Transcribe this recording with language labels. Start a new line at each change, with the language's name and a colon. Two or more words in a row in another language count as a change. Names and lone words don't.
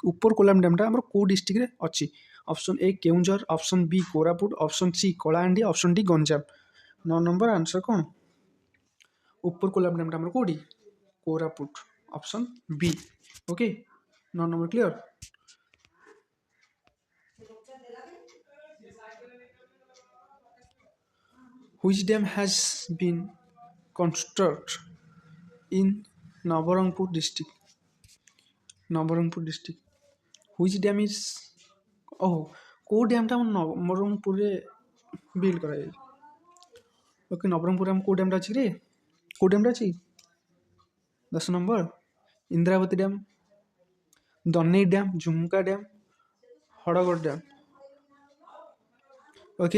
Odia: ଉପର କୋଲାମ ଡ୍ୟାମ୍ଟା ଆମର କେଉଁ ଡିଷ୍ଟ୍ରିକ୍ଟରେ ଅଛି?
English: option A
Odia: କେଉଁଝର,
English: option B
Odia: କୋରାପୁଟ,
English: option C
Odia: କଳାହାଣ୍ଡି,
English: option D
Odia: ଗଞ୍ଜାମ। 9
English: number answer
Odia: କ'ଣ? ଉପର କୋଲାମ ଡ୍ୟାମ୍ଟା ଆମର କେଉଁଠି? କୋରାପୁଟ
English: option B okay.
Odia: 9
English: number clear. Which dam has been constructed in Nabarangpur district? Nabarangpur district. Which dam is
Odia: କେଉଁ ଡ୍ୟାମ୍ଟା ଆମ ନବରଙ୍ଗପୁରରେ ବିଲ୍ଡ କରାଯାଇଛି? ଓକେ ନବରଙ୍ଗପୁରରେ ଆମ କେଉଁ ଡ୍ୟାମ୍ଟା ଅଛି ରେ? କେଉଁ ଡ୍ୟାମ୍ଟା ଅଛି? 10 ନମ୍ବର ଇନ୍ଦ୍ରାବତୀ ଡ୍ୟାମ୍, ଦନେଇ ଡ୍ୟାମ୍, ଝୁମକା ଡ୍ୟାମ୍, ହଡ଼ଗଡ଼ ଡ୍ୟାମ୍ ଓକେ।